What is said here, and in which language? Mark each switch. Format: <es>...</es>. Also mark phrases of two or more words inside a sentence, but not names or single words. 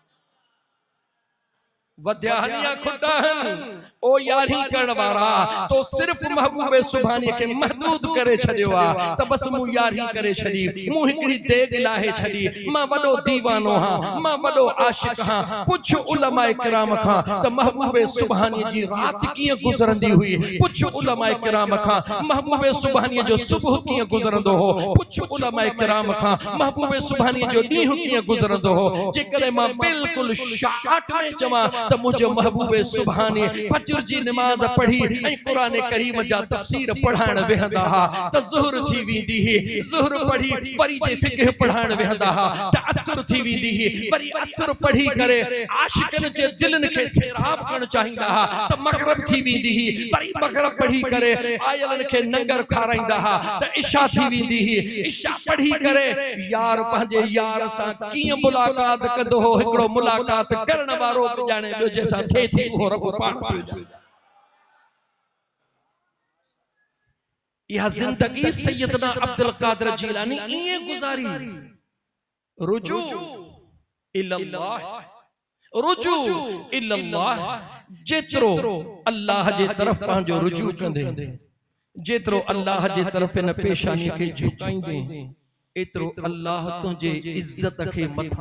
<sd>वध्या हनिया खुदा हन ओ यारी करण वारा तो सिर्फ महबूबे सुभानी के महदूद करे छडियो आ त बस मु यारी करे छडी मु हिकड़ी देग लाहे छडी मां वडो दीवानो हां मां वडो आशिक हां कुछ उलमाए किराम खां त महबूबे सुभानी जी रात किए गुजरंदी हुई कुछ उलमाए किराम खां महबूबे सुभानी जो सुबह किए गुजरंदो हो कुछ उलमाए किराम खां महबूबे सुभानी जो दीह किए गुजरंदो हो जेकरे मां बिल्कुल शाट में जमा त मुझे महबूबे सुभानी फजर जी नमाज पढ़ी ऐ कुरान करीम जा तफसीर पढ़ाण वेहंदा हा त ज़ुहर थी वेंदी ही ज़ुहर पढ़ी वरी जे फिक्र पढ़ाण वेहंदा हा त असर थी वेंदी ही वरी असर पढ़ी करे आशिकन जे दिलन के सैराब करण चाहींदा हा त मगरिब थी वेंदी ही वरी मगरिब पढ़ी करे आयलन के नंगर खाराईंदा हा त इशा थी वेंदी ही इशा पढ़ी करे यार पंहिंजे यार सां कीअं मुलाकात कंदो हो हिकड़ो मुलाकात करण वारो जाने जो जैसा थे थी हो रब पाक यह जिंदगी सैयदना अब्दुल कादिर जीलानी इए गुजारी।</sd> <ar>رجوع إلى الله, رجوع إلى الله,</ar> <sd>जेतिरो अल्लाह जे तरफ पंहिंजो रुजू कंदे, जेतिरो अल्लाह जे तरफ इन पेशानी खे झुकाईंदे, एतिरो अल्लाह तुंहिंजे इज्जत खे मथा।</sd>